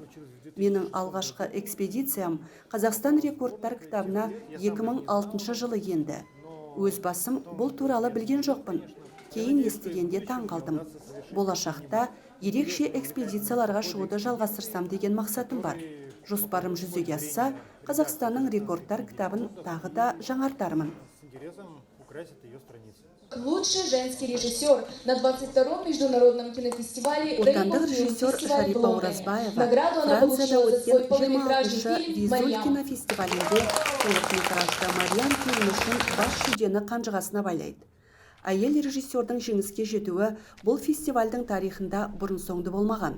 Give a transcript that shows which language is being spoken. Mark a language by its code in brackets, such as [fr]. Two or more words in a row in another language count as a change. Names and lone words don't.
[kk] Менің алғашқы экспедициям Қазақстан рекордтар кітабына 2006 жылы енді. Өз басым бұл туралы білген жоқпын. Кейін естігенде таң қалдым. Болашақта ерекше экспедицияларға шығуды жалғастырсам деген мақсатым бар. Жоспарым жүзеге асса, Қазақстанның рекордтар кітабын тағы да жаңартармын. [ru] Лучший женский режиссер на 22-м международном кинофестивале [kk] Отандық режиссер Шарипа Оразбаева Францияда өткен 26-шы Визуль кинофестивалінде толықметражды Мариам фильмі үшін бас жүлдені қанжығасына байлайды. Әйел режиссердің жеңіске жетуі бұл фестивальдің тарихында бұрын-соңды болмаған.